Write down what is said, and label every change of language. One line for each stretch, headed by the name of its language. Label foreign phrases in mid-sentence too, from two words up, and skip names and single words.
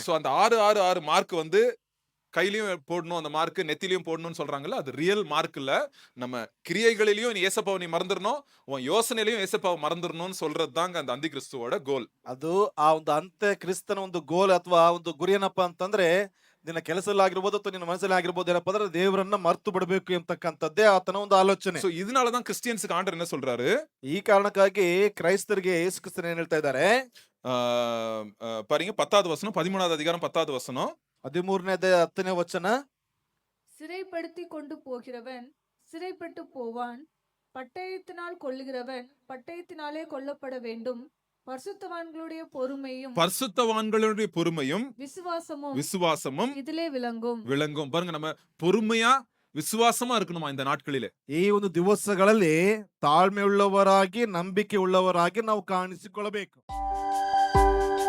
Tamil: சோ அந்த 666 மார்க் வந்து கையிலயும் போடணும், அந்த மார்க் நெத்திலையும் போடணும்னு சொல்றாங்கல்ல, அது
English: real mark
Tamil: இல்ல. நம்ம கிரியைகளிலயும் நீ ஏசப்பாவை நீ மறந்துடணும், உன் யோசனையிலயும் ஏசப்பாவை மறந்துடணும்னு சொல்றது தாங்க அந்த அந்தி கிறிஸ்துவோட கோல்.
Kannada: ಅದು ಆ ಒಂದು ಅಂತ್ಯ ಕ್ರಿಸ್ತನ ಒಂದು ಗೋಲ್ ಅಥವಾ ಒಂದು ಗುರಿ ಏನಪ್ಪಾ ಅಂತಂದ್ರೆ ನಿನ್ನ ಕೆಲಸದಲ್ಲಾಗಿರ್ಬೋದು ಅಥವಾ ನಿನ್ನ ಮನಸ್ಸಲ್ಲಿ ಆಗಿರ್ಬೋದು ಏನಪ್ಪಾ ಅಂದ್ರೆ ದೇವರನ್ನ ಮರ್ತು ಬಿಡಬೇಕು ಎಂತಕ್ಕಂಥದ್ದೇ ಆತನ ಒಂದು ಆಲೋಚನೆ.
Tamil: சோ இதனாலதான் கிறிஸ்டியன்ஸுக்கு ஆண்டவர் என்ன சொல்றாரு?
Kannada: ಈ ಕಾರಣಕ್ಕಾಗಿ ಕ್ರೈಸ್ತರಿಗೆ ಯೇಸು ಕ್ರಿಸ್ತರು ಏನ್ ಹೇಳ್ತಾ ಇದ್ದಾರೆ?
Tamil: பாருங்க 10வது வசனம், 13வது அதிகாரம் 10வது வசனம்.
Kannada: 13ನೇ ಅಧ್ಯಾಯ 10ನೇ ವಚನ.
Tamil: சிறைப்படுத்தி கொண்டு போகிறவன் சிறைப்பட்டு போவான், பட்டயத்தினால் கொல்லுகிறவன் பட்டயத்தினாலே கொல்லப்பட வேண்டும். பரிசுத்தவான்களுடைய பொறுமையும் விசுவாசமும் இதிலே விளங்கும். பாருங்க, நம்ம பொறுமையா விசுவாசமா இருக்கணுமா இந்த நாட்களிலே?
Kannada: ಈ ಒಂದು ದಿವಸಗಳಲ್ಲಿ ತಾಳ್ಮೆ ಉಳ್ಳವರಾಗಿ ನಂಬಿಕೆ ಉಳ್ಳವರಾಗಿ ನಾವು ಕಾಣಿಸಿಕೊಳ್ಳಬೇಕು.